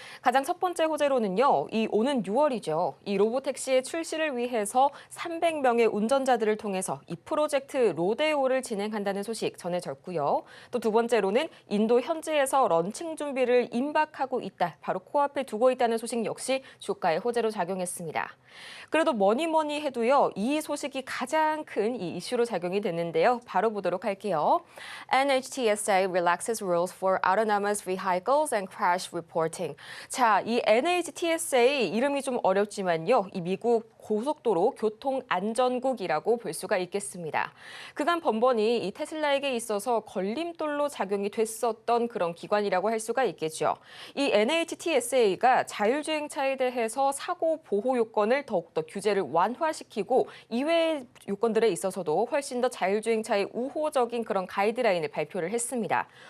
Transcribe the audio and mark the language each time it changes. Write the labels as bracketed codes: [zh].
[ko] 가장 첫 번째 호재로는요, 이 오는 6월이죠. 이 로보택시의 출시를 위해서 300명의 운전자들 을 통해서 이 프로젝트 로데오를 진행한다는 소식 전해졌고요. 또 두 번째로는 인도 현지에서 런칭 준비를 임박하고 있다. 바로 코앞에 두고 있다는 소식 역시 주가의 호재로 작용했습니다. 그래도 뭐니 해도요. 이 소식이 가장 큰 이 이슈로 작용이 됐는데요. 바로 보도록 할게요. [en] NHTSA relaxes rules for autonomous vehicles and crash reporting. [ko] 자, 이 NHTSA 이름이 좀 어렵지만요. 이 미국 고속도로 교통안전국이라고 볼 수가 있겠습니다. 그간 번번이 이 테슬라에게 있어서 걸림돌로 작용이 됐었던 그런 기관이라고 할 수가 있겠죠. 이 NHTSA가 자율주행차에 대해서 사고 보호 요건을 더욱더 규제를 완화시키고 이외의 요건들에 있어서도 훨씬 더 자율주행차의 우호적인 그런 가이드라인을 발표를 했습니다.